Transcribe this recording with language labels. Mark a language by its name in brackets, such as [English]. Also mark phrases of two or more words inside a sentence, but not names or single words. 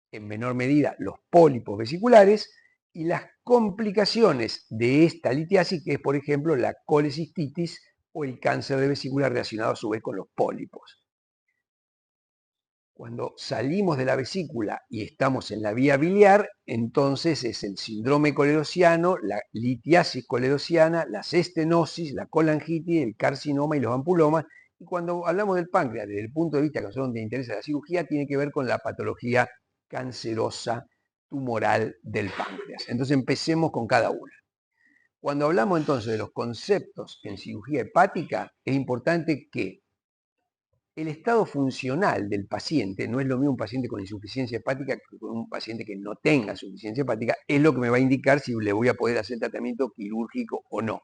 [Spanish] En menor medida los pólipos vesiculares y las complicaciones de esta litiasis, que es, por ejemplo, la colecistitis o el cáncer de vesícula relacionado a su vez con los pólipos. Cuando salimos de la vesícula y estamos en la vía biliar, entonces es el síndrome colerociano, la litiasis colerociana, la estenosis, la colangitis, el carcinoma y los ampulomas. Y cuando hablamos del páncreas, desde el punto de vista que a nosotros nos interesa la cirugía, tiene que ver con la patología cancerosa tumoral del páncreas. Entonces empecemos con cada una. Cuando hablamos entonces de los conceptos en cirugía hepática, es importante que el estado funcional del paciente, no es lo mismo un paciente con insuficiencia hepática que con un paciente que no tenga insuficiencia hepática, es lo que me va a indicar si le voy a poder hacer tratamiento quirúrgico o no.